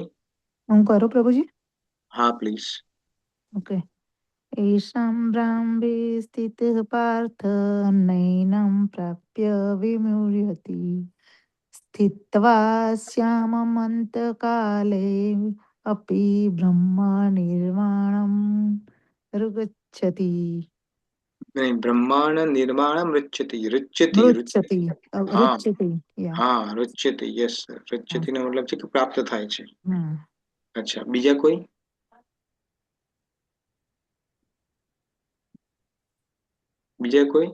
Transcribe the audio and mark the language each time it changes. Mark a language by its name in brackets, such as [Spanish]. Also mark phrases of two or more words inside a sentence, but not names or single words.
[Gujarati] હું કરું પ્રભુજી? હા પ્લીઝ. [Sanskrit] ઓકે. એષાં બ્રાહ્મે સ્થિતઃ પાર્થ નૈनं પ્રાપ્ય વિમુહ્યતિ સ્થિત્વા શ્યામમन्तકાલે अपि ब्रह्मनिर्वाणं ऋगच्छति. નહીં, બ્રહ્માંડ નિર્માણ રુચ્યતિ. રુચ્યતિ. મૃચ્છતિ. [Gujarati] હા [Sanskrit] રુચ્યતિ. યા. [Gujarati] હા, રુચ્યતિ. યસ, રુચ્યતિ નો મતલબ છે કે પ્રાપ્ત થાય છે. હમ. અચ્છા, બીજા કોઈ? બીજા કોઈ?